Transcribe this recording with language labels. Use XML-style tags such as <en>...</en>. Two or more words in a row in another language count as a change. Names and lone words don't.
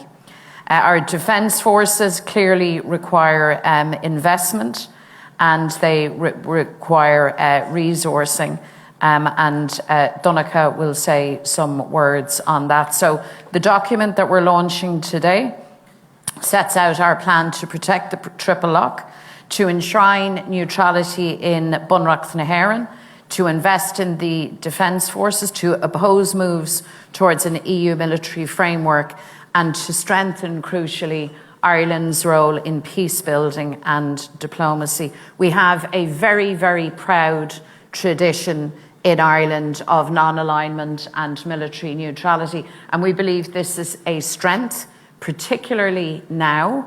<en>Our defence forces clearly require investment, and they require resourcing. And Donnacha will say some words on that. So the document that we're launching today sets out our plan to protect the triple lock, to enshrine neutrality in Bunreacht na hÉireann, to invest in the defence forces, to oppose moves towards an EU military framework, and to strengthen, crucially, Ireland's role in peace building and diplomacy. We have a very, very proud tradition in Ireland of non-alignment and military neutrality, and we believe this is a strength, particularly now.</en>